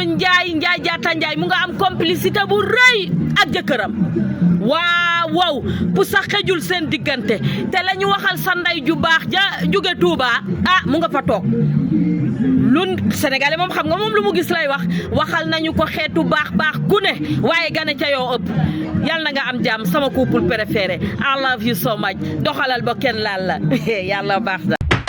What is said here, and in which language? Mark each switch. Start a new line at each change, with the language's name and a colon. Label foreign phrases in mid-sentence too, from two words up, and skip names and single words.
Wolof: Ndiaye Jaata Ndiaye mu nga am complicité bu rëy ak jëkkëram waaw bu sax xejul seen diggante te la ñu waxal sa ndey ju baax ja jóge Touba mu nga fa toog lu Sénégalais moom xam nga moom lu mu gis lay waxal nañu ko xeetu baax ku ne waaye gane ca yoo ëpp yal na nga am jàmm sama
French: couple préféré
English: I love you so much
Wolof: doxalal ba kenn laal la yàlla baax na